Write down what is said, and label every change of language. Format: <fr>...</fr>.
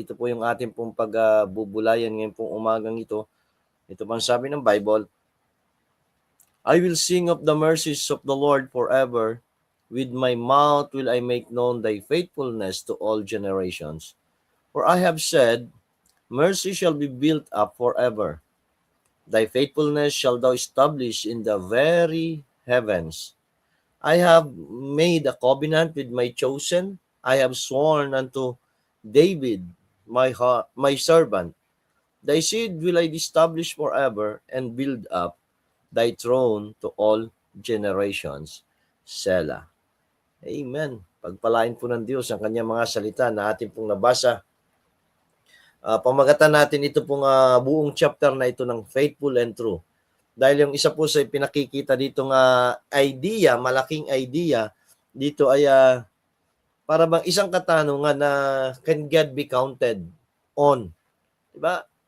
<tl>Ito po yung ating pong pagbubulayan ngayon pong umagang ito. Ito pang sabi ng Bible.</tl> <en>I will sing of the mercies of the Lord forever. With my mouth will I make known thy faithfulness to all generations. For I have said, mercy shall be built up forever. Thy faithfulness shall thou establish in the very heavens. I have made a covenant with my chosen. I have sworn unto David, my servant. Thy seed will I establish forever and build up thy throne to all generations. Selah. Amen.</en> <tl>Pagpalain po ng Diyos ang kanyang mga salita na ating pong nabasa. Pamagatan natin ito pong buong chapter na ito ng</tl> <en>faithful and true.</en> <tl>Dahil yung isa po sa pinakikita dito idea, malaking idea, dito ay para bang isang katanungan na</tl> <en>can God be counted on?</en> <tl>Diba?</tl>